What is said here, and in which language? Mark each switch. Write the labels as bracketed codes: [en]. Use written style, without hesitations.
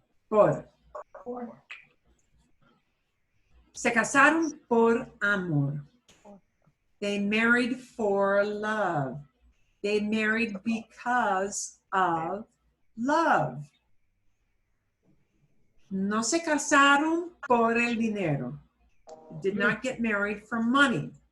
[es] Por. Se casaron por amor. [en] They married for love. They married because of love. [es] No se casaron por el dinero. [en] Did not get married for money.